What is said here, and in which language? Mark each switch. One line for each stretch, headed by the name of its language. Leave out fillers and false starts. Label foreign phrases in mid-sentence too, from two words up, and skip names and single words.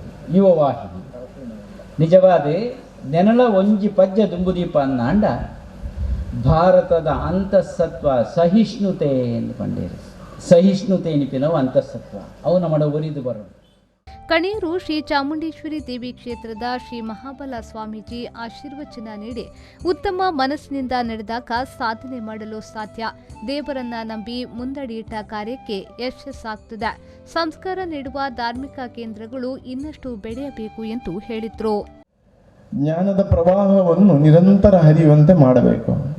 Tulu: ಯುವ ವಾಹಿನಿ ನಿಜವಾದ ನೆನಳ ಒಂಜಿ ಪಜ್ಜ ದುಂಬುದೀಪ ಅನ್ನಾಂಡ ಭಾರತದ ಅಂತಃಸತ್ವ ಸಹಿಷ್ಣುತೆ ಎಂದು ಪಂಡೇರು. ಸಹಿಷ್ಣುತೆ ಎನಿಪಿನವು ಅಂತಃಸತ್ವ ಅವು ನಮ್ಮ ಒರಿದು ಬರೋದು.
Kannada: ಕಣಿಯೂರು ಶ್ರೀ ಚಾಮುಂಡೇಶ್ವರಿ ದೇವಿ ಕ್ಷೇತ್ರದ ಶ್ರೀ ಮಹಾಬಲ ಸ್ವಾಮೀಜಿ ಆಶೀರ್ವಚನ ನೀಡಿ ಉತ್ತಮ ಮನಸ್ಸಿನಿಂದ ನಡೆದಾಗ ಸಾಧನೆ ಮಾಡಲು ಸಾಧ್ಯ. ದೇವರನ್ನ ನಂಬಿ ಮುಂದಡಿಯಿಟ್ಟ ಕಾರ್ಯಕ್ಕೆ ಯಶಸ್ಸಾಗ್ತದೆ. ಸಂಸ್ಕಾರ ನೀಡುವ ಧಾರ್ಮಿಕ ಕೇಂದ್ರಗಳು ಇನ್ನಷ್ಟು ಬೆಳೆಯಬೇಕು ಎಂದು ಹೇಳಿದರು. ಜ್ಞಾನದ ಪ್ರವಾಹವನ್ನು ನಿರಂತರ ಹರಿಯುವಂತೆ ಮಾಡಬೇಕು.